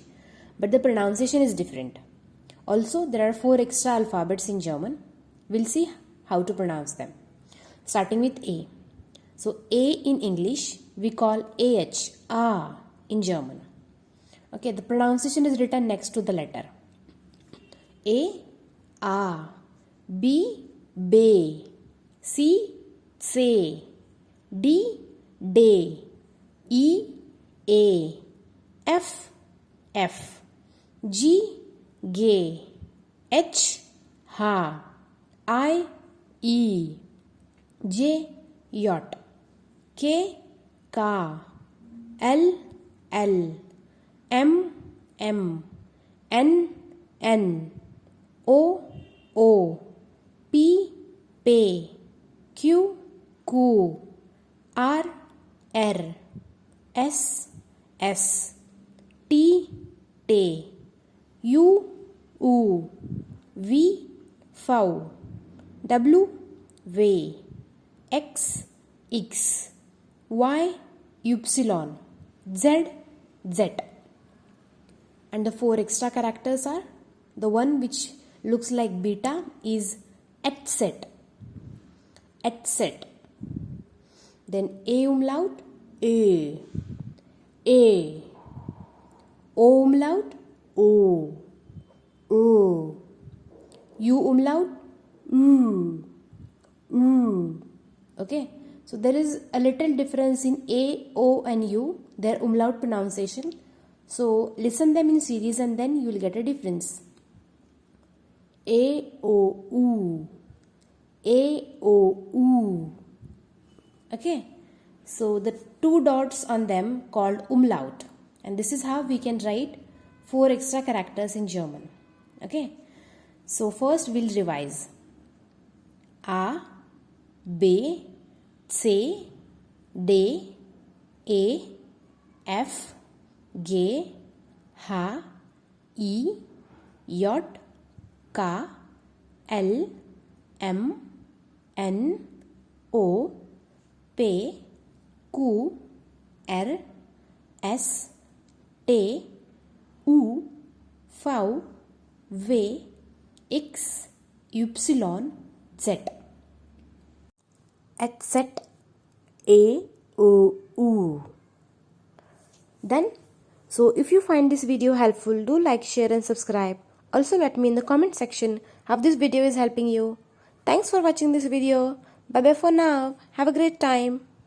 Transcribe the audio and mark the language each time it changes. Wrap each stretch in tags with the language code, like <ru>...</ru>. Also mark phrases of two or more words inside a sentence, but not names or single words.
<en>But the pronunciation is different. Also, there are 4 extra alphabets in German. We'll see how to pronounce them. Starting with A. So, A in English, we call AH, A in German. Okay, the pronunciation is written next to the letter. A, B, B, C, C, D, D, E, A, F, F, G, G, H, H, I, E, J, J, K, K, L, L, M, M, N, N, O, O, P, P, Q, Q, R, R, S, S, T, T, U, U, V, V, W, V, X, X, Y, Y, Z, Z. And the 4 extra characters are, the one which looks like beta is etc. Etc. Then A umlaut, A. A. O umlaut, O. O. U umlaut, U. U. Okay. So there is a little difference in A, O and U, their umlaut pronunciation. So listen them in series and then you will get a difference. A, O, U. A, O, U. Okay. So the 2 dots on them called umlaut. And this is how we can write 4 extra characters in German. Okay. So first we'll revise. A, B, C, D, A, F, G, H, I, J, K, L, M, N, O, P, Q, R, S, T, U, V, V, X, Y, Z. Etc. A, O, U. Then, so if you find this video helpful, do like, share and subscribe. Also let me in the comment section how this video is helping you. Thanks for watching this video. Bye bye for now. Have a great time.</en>